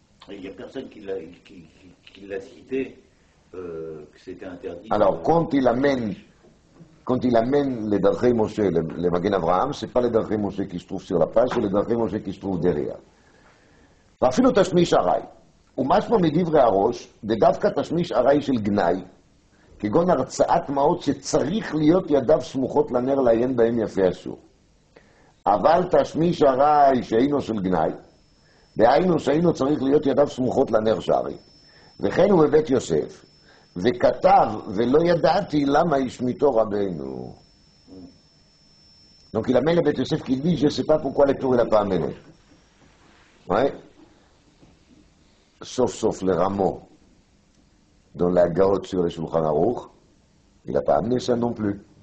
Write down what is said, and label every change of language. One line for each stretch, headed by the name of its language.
French: Il n'y a personne qui l'a cité, que c'était interdit. Alors, quand il amène les Darchei Moshe, les Magen Avraham, ce n'est pas les Darchei Moshe qui se trouvent sur la page, c'est les Darchei Moshe qui se trouvent derrière.
Hebrew: ואפילו תשמיש ארעי, ומשמע מדברי הראש, דווקא תשמיש ארעי של גנאי, כגון הרצאת מעות שצריך להיות ידיו סמוכות לנר לעיין בהם יפה אסור. אבל תשמיש ארעי שאינו של גנאי, דהיינו שאינו צריך להיות ידיו סמוכות לנר שערי. וכן הוא בבית יוסף, וכתב ולא ידעתי למה השמיטו רבנו.
French: Donc il amène le Beth Yosef qui dit, je ne sais pas pourquoi les tours il n'a pas amené. Ouais. Sauf le rameau dans la garotte sur le Shulchan Aruch, il n'a pas amené ça non plus.